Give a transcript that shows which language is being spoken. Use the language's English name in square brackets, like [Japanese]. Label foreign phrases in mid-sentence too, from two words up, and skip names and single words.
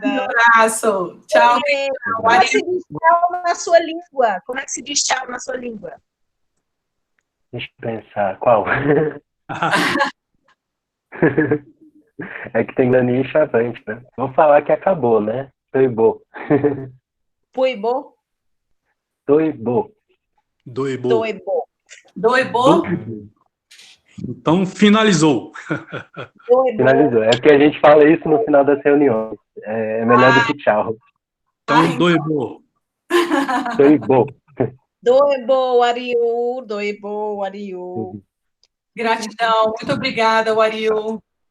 [Portuguese] Um abraço. Tchau. Como é que se diz tchau na sua língua? Como é que se diz tchau na sua língua? Deixa eu pensar. Qual? É que tem Dani e Chavante, né? Vou falar que acabou, né? Toibô. Puibô? Toibô. Doibô. Doibô? Então, finalizou. Finalizou. É porque a gente fala isso no final das reuniões. É melhor do que tchau. Então, doibô. Toibô. Doibô, Ariu. Doibô, Ariu. Gratidão. Muito obrigada, Ariu.